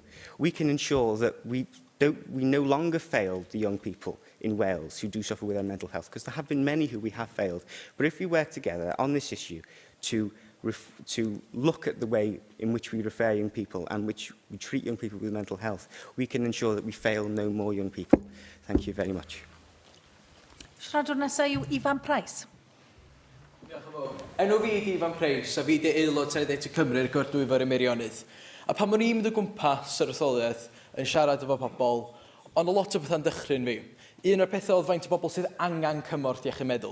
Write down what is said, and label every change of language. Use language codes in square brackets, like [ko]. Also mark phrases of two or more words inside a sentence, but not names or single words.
[en] We can ensure that we no longer fail the young people in Wales who do suffer with their mental health, because there have been many who we have failed. But if we work together on this issue to look at the way in which we refer young people and which we treat young people with mental health, we can ensure that we fail no more young people. Thank you very much. [cy] Siaradwr nesaf yw Ifan Price. Enw fi ydi Ifan Price, a fi ydi aelod Senedd Ieuenctid Cymru ar Gordwyfar y Meirionnydd. A pan o'n i'n mynd o gwmpas yr etholiaeth yn siarad efo pobl, ond o lot o bethau'n dychryn fi. Un o'r pethau oedd faint o bobl sydd angen cymorth iechyd meddwl.